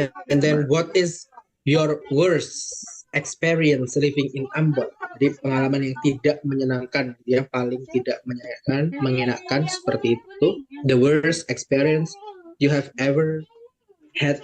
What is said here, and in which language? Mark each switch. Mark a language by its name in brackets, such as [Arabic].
[English] And then what is your worst experience living in Ambon? [Indonesian] Jadi pengalaman yang tidak menyenangkan, yang paling tidak mengenakan seperti itu. [English] The worst experience you have ever had